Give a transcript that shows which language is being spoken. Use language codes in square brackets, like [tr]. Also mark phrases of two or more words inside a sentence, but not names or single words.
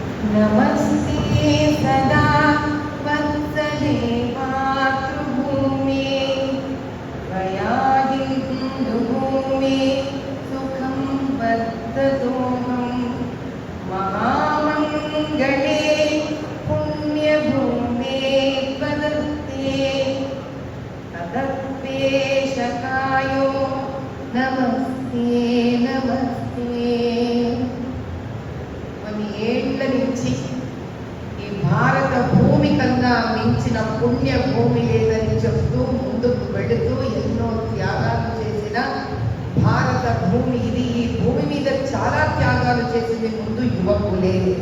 [sa] नमस्ते सदा वत्सले मातृभूमे त्वया हिन्दुभूमे सुखं वर्धतोऽहं महामङ्गले पुण्यभूमे त्वदत्ते तदत्वेशकायो नमस्ते नमस्ते। [te] కొన్ని ఏళ్ల నుంచి ఈ భారత భూమి కన్నా మించిన పుణ్య భూమి లేదని చెప్తూ ముందుకు వెళుతూ ఎన్నో త్యాగాలు చేసిన భారత భూమి ఇది. ఈ భూమి మీద చాలా త్యాగాలు చేసింది ముందు యువకులే.